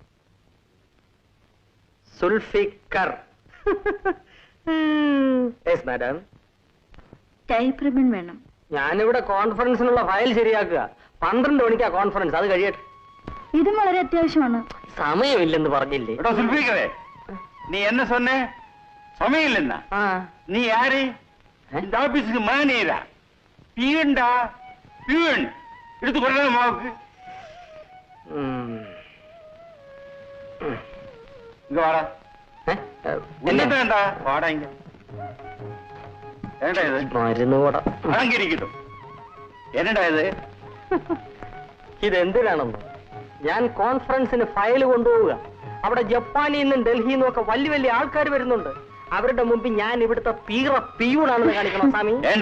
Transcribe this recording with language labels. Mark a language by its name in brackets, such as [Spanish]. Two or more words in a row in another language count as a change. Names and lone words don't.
[Malayalam] സുൽഫിക്കർ. യെസ് മാഡം. ടൈപ്പ് റിബൺ വേണം. ഞാനിവിടെ കോൺഫറൻസിനുള്ള ഫയൽ ശരിയാക്കുക. 12 മണിക്കാ കോൺഫറൻസ്, അത് കഴിയട്ടെ. ഇതും വളരെ അത്യാവശ്യമാണ്. സമയമില്ലെന്ന് പറഞ്ഞില്ലേ? സുൽഫിക്കറേ, നീ എന്നെ சொன்னே സമയം ഇല്ലെന്നാ? [Tamil] നീ யாரு? இந்த ஆபீஸ்க்கு மேனேஜரா? பியூன்டா, பியூன். எடுத்து கொண்டா மாவுக்கு. இங்க வாடா. என்னடா வாடா இங்க. என்னடா இது? [Malayalam] മരുന്ന് കൂട. അടങ്ങി ഇരിക്കട്ടെ. [Tamil] என்னடா இது? [Malayalam] ഇതെന്തിനാണെന്നോ? ഞാൻ കോൺഫറൻസിന് ഫയൽ കൊണ്ടുപോവുക. അവിടെ ജപ്പാനിൽ നിന്നും ഡൽഹിയിൽ നിന്നും ഒക്കെ വലിയ വലിയ ആൾക്കാർ വരുന്നുണ്ട്. അവരുടെ മുമ്പിൽ ഞാൻ ഇവിടുത്തെ പിയൂണാണെന്ന് കാണിക്കണം സ്വാമി.